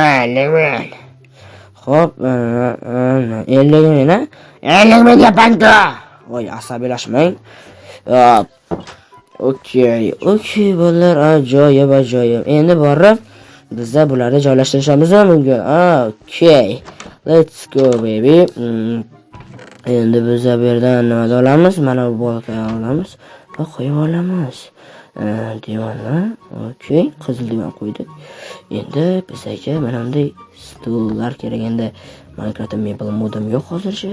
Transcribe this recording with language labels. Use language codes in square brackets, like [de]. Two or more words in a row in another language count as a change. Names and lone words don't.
[uz] 50 ming. Xo'p, 50 ming, ha? 50 ming yapanga. Voy, asabiylashmang. Okey, bolalar, ajoyib. Endi borib bizda bularni joylashtirishimiz mumkin. [en] Okay. Let's go baby. [uz] Endi biz bu yerdan nima olamiz? Mana bu boltani olamiz va qo'yib olamiz. Divonni. Okay, qizil divan qo'ydik. Endi bizga mana bunday stullar kerak. Endi Minecraft mebel modum yo'q hozircha.